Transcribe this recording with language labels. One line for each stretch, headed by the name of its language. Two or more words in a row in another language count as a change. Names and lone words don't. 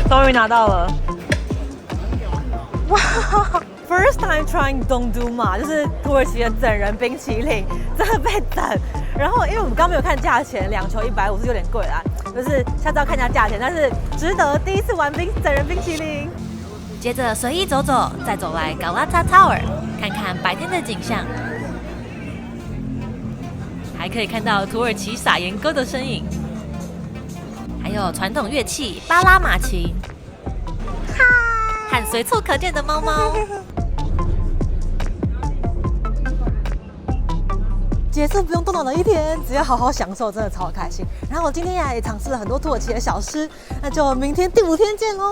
Chinese: 於拿到了。哇 ，
English: First time trying dondurma，
Chinese: 就是土耳其的整人冰淇淋，真的被整。然后因為我們剛沒有看價錢，2球150是有點貴啦，就是下次要看一下價錢，但是值得第一次玩整人冰淇淋。接着隨意走走，再走來 Galata Tower， 看看白天的景象，還可以看到土耳其撒鹽歌的身影，還有傳統樂器巴拉馬琴，和隨處可見的貓貓。結束不用動腦的一天，只要好好享受，真的超開心。然後我今天也嘗試了很多土耳其的小吃，那就明天第5天見嘍。